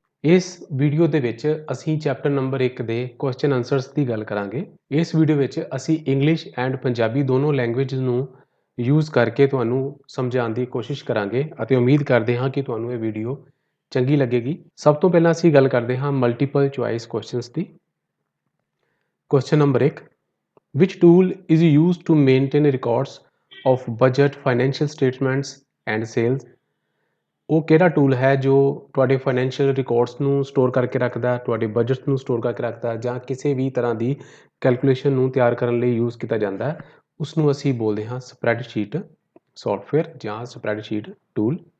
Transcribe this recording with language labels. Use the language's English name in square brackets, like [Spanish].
[Punjabi] ਇਸ ਵੀਡੀਓ ਦੇ ਵਿੱਚ ਅਸੀਂ ਚੈਪਟਰ ਨੰਬਰ 1 ਦੇ ਕੁਐਸਚਨ ਆਨਸਰਸ ਦੀ ਗੱਲ ਕਰਾਂਗੇ। ਇਸ ਵੀਡੀਓ ਵਿੱਚ ਅਸੀਂ ਇੰਗਲਿਸ਼ ਐਂਡ ਪੰਜਾਬੀ ਦੋਨੋਂ ਲੈਂਗੁਏਜ ਨੂੰ ਯੂਜ਼ ਕਰਕੇ ਤੁਹਾਨੂੰ ਸਮਝਾਉਣ ਦੀ ਕੋਸ਼ਿਸ਼ ਕਰਾਂਗੇ ਅਤੇ ਉਮੀਦ ਕਰਦੇ ਹਾਂ ਕਿ ਤੁਹਾਨੂੰ ਇਹ ਵੀਡੀਓ ਚੰਗੀ ਲੱਗੇਗੀ। ਸਭ ਤੋਂ ਪਹਿਲਾਂ ਅਸੀਂ ਗੱਲ ਕਰਦੇ ਹਾਂ multiple choice questions ਦੀ। [English] Question number 1, which tool is used to maintain records of budget, financial statements and sales? [Punjabi] ਉਹ ਕਿਹੜਾ ਟੂਲ ਹੈ ਜੋ ਤੁਹਾਡੇ ਫਾਈਨੈਂਸ਼ੀਅਲ ਰਿਕਾਰਡਸ ਨੂੰ ਸਟੋਰ ਕਰਕੇ ਰੱਖਦਾ, ਤੁਹਾਡੇ ਬਜਟ ਨੂੰ ਸਟੋਰ ਕਰਕੇ ਰੱਖਦਾ, ਜਾਂ ਕਿਸੇ ਵੀ ਤਰ੍ਹਾਂ ਦੀ ਕੈਲਕੂਲੇਸ਼ਨ ਨੂੰ ਤਿਆਰ ਕਰਨ ਲਈ ਯੂਜ਼ ਕੀਤਾ ਜਾਂਦਾ ਹੈ? ਉਸ ਨੂੰ ਅਸੀਂ ਬੋਲਦੇ ਹਾਂ ਸਪਰੈਡਸ਼ੀਟ ਸੌਫਟਵੇਅਰ ਜਾਂ ਸਪਰੈਡਸ਼ੀਟ ਟੂਲ।